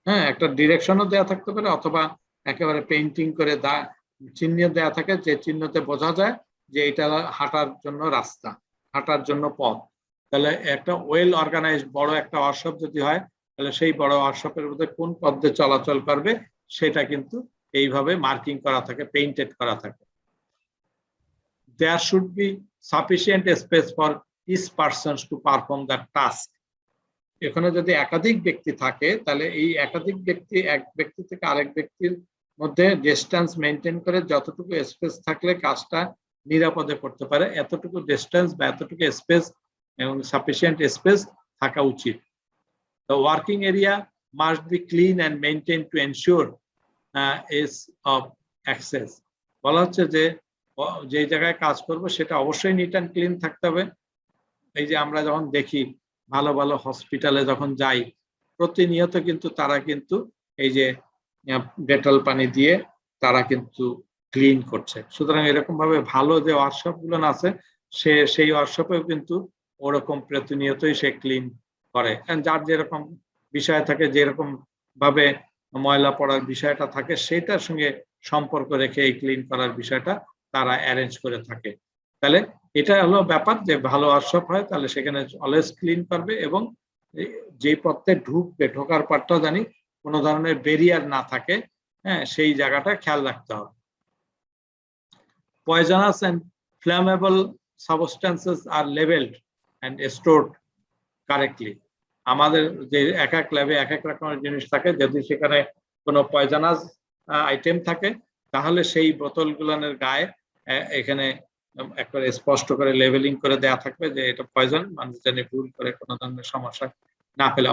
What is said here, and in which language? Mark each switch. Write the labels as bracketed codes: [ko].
[bn] একটা ডিরেকশনও দেওয়া থাকতে পারে, অথবা একেবারে পেইন্টিং করে চিহ্ন দেওয়া থাকে যে চিহ্নতে বোঝা যায় যে এটা হাঁটার জন্য রাস্তা, হাঁটার জন্য পথ। তাহলে একটা ওয়েল অর্গানাইজড বড় একটা ওয়ার্কশপ যদি হয়, তাহলে সেই বড় ওয়ার্কশপের মধ্যে কোন পথ দিয়ে চলাচল করবে সেটা কিন্তু এইভাবে মার্কিং করা থাকে, পেইন্টেড করা থাকে। [en] There should be sufficient space for each person to perform that task. [bn] এখানে যদি একাধিক ব্যক্তি থাকে তাহলে এই একাধিক ব্যক্তি এক ব্যক্তি থেকে আরেক ব্যক্তির মধ্যে ডিস্টেন্স মেনটেন করে যতটুকু স্পেস থাকলে কাজটা নিরাপদে করতে পারে, এতটুকু ডিস্টেন্স বা এতটুকু স্পেস এবং সাফিসিয়েন্ট স্পেস থাকা উচিত। [en] The working area must be clean and maintained to ensure ease of access. [bn] বলা হচ্ছে যে যে জায়গায় কাজ করব সেটা অবশ্যই [en] neat and clean [bn] থাকতে হবে। এই যে আমরা যখন দেখি ভালো ভালো হসপিটালে যখন যাই, প্রতিনিয়ত কিন্তু তারা কিন্তু এই যে ডেটল পানি দিয়ে তারা কিন্তু ক্লিন করছে। সুতরাং এরকম ভাবে ভালো যে ওয়ার্কশপ গুলো আছে সেই ওয়ার্কশপেও কিন্তু ওরকম প্রতিনিয়তই সে ক্লিন করে। যার যেরকম বিষয় থাকে, যেরকম ভাবে ময়লা পড়ার বিষয়টা থাকে সেটার সঙ্গে সম্পর্ক রেখে এই ক্লিন করার বিষয়টা তারা অ্যারেঞ্জ করে থাকে। তাহলে এটা হলো ব্যাপার যে ভালো ওয়ার্কশপ হয় তাহলে সেখানে অলওয়েজ ক্লিন করবে, এবং যে পথে ঢোকার পথটা জানি কোনো ধরনের ব্যারিয়ার না থাকে, সেই জায়গাটা খেয়াল রাখতে হবে। [en] Poisonous and flammable substances are labeled and stored correctly. [bn] আমাদের যে এক এক ল্যাবে এক এক রকমের জিনিস থাকে, যদি সেখানে কোনো পয়জনাস আইটেম থাকে তাহলে সেই বোতলগুলোর গায়ে এখানে একবারে স্পষ্ট করে লেবেলিং করে দেয়া থাকবে যে এটা পয়জন, মানুষ জানি ভুল করে কোনো ধরনের সমস্যা না পেলে।